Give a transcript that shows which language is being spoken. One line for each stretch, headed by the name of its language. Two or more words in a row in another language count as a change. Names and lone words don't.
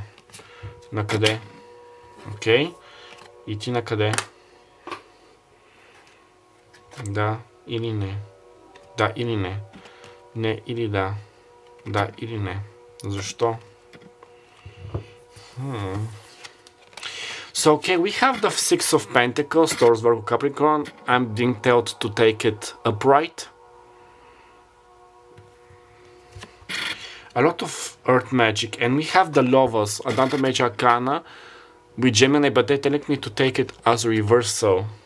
Bulgarian: На къде? Окей. И ти на къде? Да или не? Да или не? Не или да? Да или не? Защо?
English: So, okay, we have the Six of Pentacles, Taurus, Virgo, Capricorn. I'm being told to take it upright. A lot of Earth magic. And we have the Lovers, Adante Major Arcana with Gemini, but they're telling me to take it as a reversal.